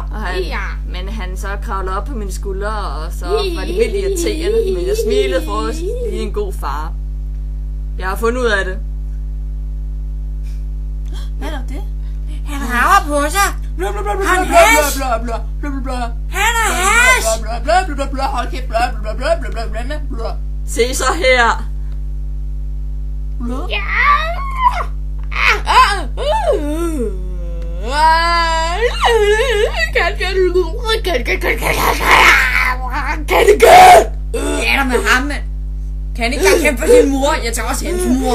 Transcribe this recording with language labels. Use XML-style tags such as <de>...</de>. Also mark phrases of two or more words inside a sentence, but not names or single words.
<da>Og men han så kravlede op på mine skuldre, og så var det helt irriterende. Men jeg smilede for os. Det er en god far. Jeg har fundet ud af det. Hvad er det? Han rager på sig. Han er hash. Han er hash. Hold kæft, bla bla bla bla bla bla bla bla. Se så her. Hvad er der med ham, mand? Kan han ikke bare kæmpe for sin mor? Jeg tager også hendes mor.</da>